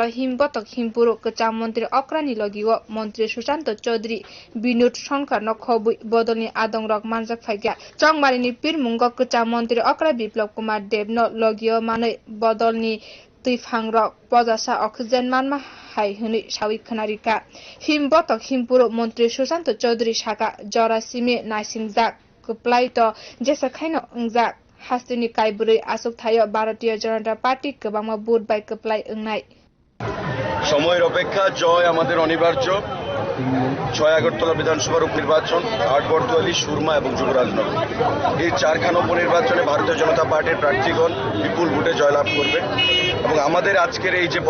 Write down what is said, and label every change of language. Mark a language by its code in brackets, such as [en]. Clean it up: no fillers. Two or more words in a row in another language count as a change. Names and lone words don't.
[trp] himbotok himpuru kwcham montri okra ni Logio montri Sushanta Chowdhury binut sonkar no khobui bodolni adong rok manjak phaika chongmari ni pirmungo kwcham montri okra Biplab Kumar Deb no Logio manai bodolni tuifang rok pojasa oxygen manma hai huni sawi khanarika himbotok himpuru montri Sushanta Chowdhury saka jora simi naisingjak kuplai to jesa khaino ungjak hastini kaiburi asuk thayo Bharatiya Janata Party kebangma vote by kuplai ungnai [bn] সময়ের অপেক্ষা জয় আমাদের অনিবার্য 6 আগরতলা বিধানসভার উপনির্বাচন 8 বর্তোয়ালি সুরমা এবং যুবরাজনগর এই চারখানা উপনির্বাচনে ভারতীয় জনতা পার্টির প্রার্থীগণ বিপুল ভোটে জয়লাভ করবে এবং আমাদের আজকের এই যে